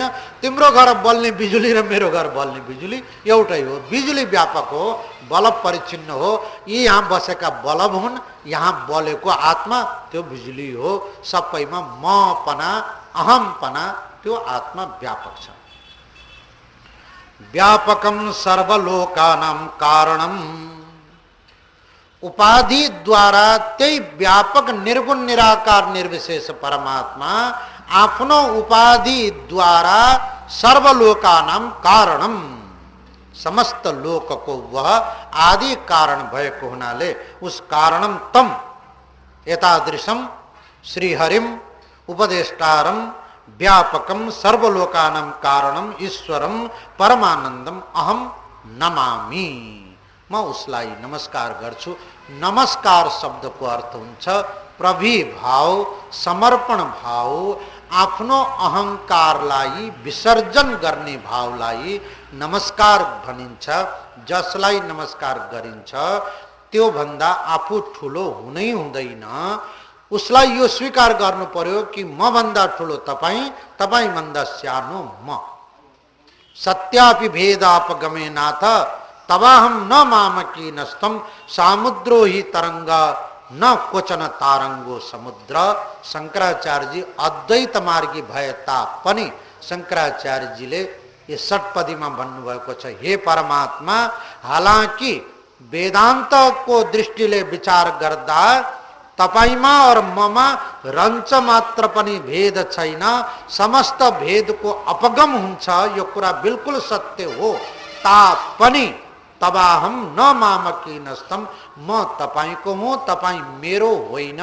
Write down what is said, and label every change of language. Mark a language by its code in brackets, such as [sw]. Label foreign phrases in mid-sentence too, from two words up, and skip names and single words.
[ne] तिम्रो घर बल्ने बिजुली र मेरो घर बल्ने बिजुली एउटै हो। बिजुली व्यापक हो, बल्ब परिच्छिन्न हो। यी यहाँ बसेका बल्ब हुन्, यहाँ बलेको आत्मा त्यो बिजुली हो। सबैमा मपना अहमपना त्यो आत्मा व्यापक छ। [sa] व्यापकम सर्वलोकानां कारणम, [ne] उपाधि द्वारा त्यही व्यापक निर्गुण निराकार निर्विशेष परमात्मा आफ्नो उपाधि द्वारा [sa] सर्वलोकानां कारणम, [hi] समस्त लोक को वह आदि कारण [ne] भएको हुनाले [sa] उस कारणम तम एतादृशम श्रीहरिम उपदेष्टारम व्यापकम सर्वलोकानां कारणम ईश्वरम परमानंदम अहम नमामि। [ne] म उसलाई नमस्कार गर्छु। नमस्कार शब्दको अर्थ हुन्छ प्रभिभाव, समर्पण भाव, आफ्नो अहंकारलाई विसर्जन गर्ने भावलाई नमस्कार भनिन्छ। जसलाई नमस्कार गरिन्छ त्यो भन्दा आफू ठुलो हुनै हुँदैन। उसलाई यो स्वीकार गर्नु पर्यो कि म भन्दा ठुलो तपाई, तपाई भन्दा सानो म। [sa] सत्यापि भेदापगमे नाथ तवाहम न मामकी नस्तम सामुद्रो ही तरंग न क्वचन तारंगो समुद्र। [ne] शंकराचार्य जी अद्वैत मार्गी भए तापनि शंकराचार्य जीले ये षटपदीमा भन्नुभएको छ, हे परमात्मा, हालांकि वेदांत को दृष्टिले विचार गर्दा तपाईमा और ममा रञ्च मात्र पनि भेद छैन, समस्त भेद को अपगम हुन्छ, यो कुरा बिल्कुल सत्य हो। तापनि [sa] तवाहम न मामकी नस्तम, [ne] म तपाईको हुँ, तपाई मेरो होइन।